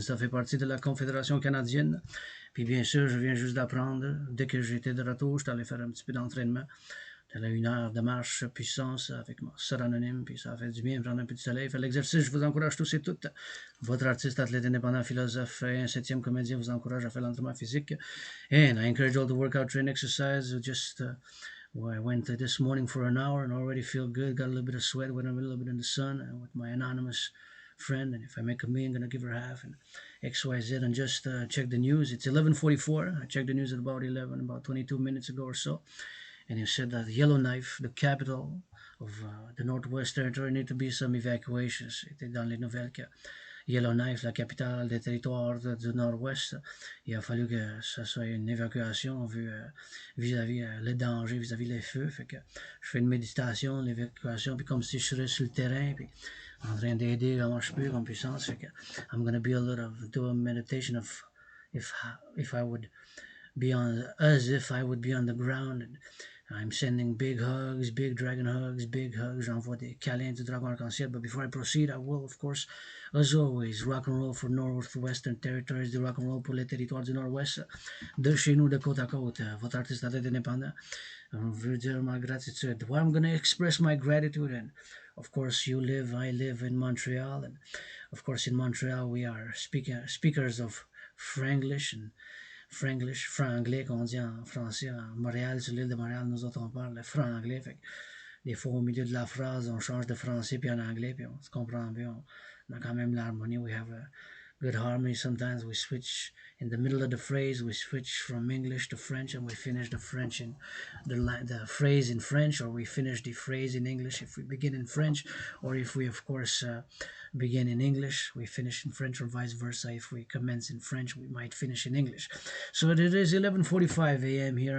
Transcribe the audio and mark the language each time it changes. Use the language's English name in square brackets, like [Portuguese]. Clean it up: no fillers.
[French] Ça fait partie de la Confédération canadienne. Puis bien sûr, je viens juste d'apprendre, dès que j'étais de retour, j'étais allé faire un petit peu d'entraînement. J'allais 1 heure de marche puissance avec mon sœur anonyme, puis ça a fait du bien, prendre un peu de soleil, faire l'exercice. Je vous encourage tous et toutes. Votre artiste, athlète indépendant, philosophe et un septième comédien vous encourage à faire l'entraînement physique. [English] And I encourage all the workout, train, exercise. I went this morning for an hour and already feel good. Got a little bit of sweat when I'm a little bit in the sun with my anonymous friend. And if I make a me, I'm gonna give her half and XYZ and just check the news. It's 11:44. I checked the news at about 22 minutes ago or so, and he said that Yellowknife, the capital of the Northwest Territory, need to be some evacuations. [French] C'était dans les nouvelles que Yellowknife, la capitale des territoires du Nord-Ouest, il a fallu que ça soit une évacuation vis-à-vis les dangers, vis-à-vis les feux. Fait que je fais une méditation, l'évacuation, puis comme si je serais sur le terrain, puis en train d'aider comment je peux, comme puissance. Fait que [English] I'm gonna be a lot of do a meditation of if if I would be on as if I would be on the ground. And I'm sending big hugs, big dragon hugs, big hugs. [French] J'envoie des câlins du dragon arc-en-ciel. [English] But before I proceed, I will, of course, as always, rock and roll for Northwestern Territories, [French] du rock and roll pour les territoires du Nord-Ouest, de chez nous, de côte à côte. Votre artiste indépendant. Je veux dire ma gratitude. [English] Well, I'm going to express my gratitude. And of course, I live in Montreal. And of course, in Montreal, we are speakers of Franglish and franglais [French] qu'on dit en français. En Montréal, sur l'île de Montréal, nous autres, on parle le franglais. Fait que des fois, au milieu de la phrase, on change de français puis en anglais, puis on se comprend bien. On a quand même l'harmonie. [English] We have a good harmony. Sometimes we switch in the middle of the phrase. We switch from English to French, and we finish the French in the phrase in French, or we finish the phrase in English if we begin in French, or if we, of course, begin in English, we finish in French, or vice versa. If we commence in French, we might finish in English. So it is 11:45 a.m. here.